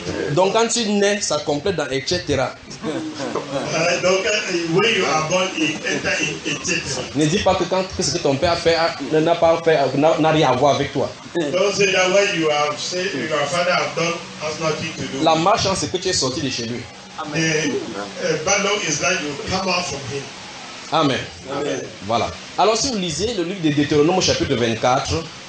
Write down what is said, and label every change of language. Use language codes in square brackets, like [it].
[fr] Donc quand tu nais, ça complète dans etc. [en] Donc, when you are born, enter in etc. [fr] Ne dis pas que quand ce que ton père a fait n'a pas fait n'a rien à voir avec toi. [en] Don't say that what you have said your father have done has nothing to do. [fr] La malchance c'est que tu es sorti de chez lui. Amen. [en] Bad luck is that you come out from him. Amen. Amen. [fr] Voilà. Alors si vous lisez le livre de Deutéronome chapitre 24,